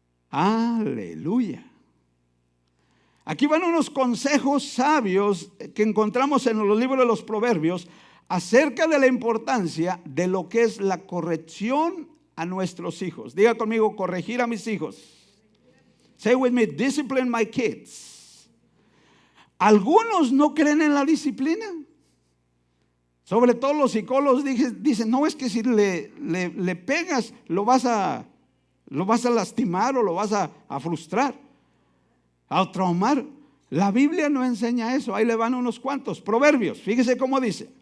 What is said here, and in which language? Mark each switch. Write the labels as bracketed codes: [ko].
[es] Aleluya. Aquí van unos consejos sabios que encontramos en los libros de los Proverbios acerca de la importancia de lo que es la corrección a nuestros hijos. Diga conmigo: corregir a mis hijos. [en] Say with me: discipline my kids. [es] Algunos no creen en la disciplina. Sobre todo los psicólogos dicen: no, es que si le pegas lo vas a lastimar o lo vas a frustrar, a traumar. La Biblia no enseña eso. Ahí le van unos cuantos. Proverbios, fíjese cómo dice.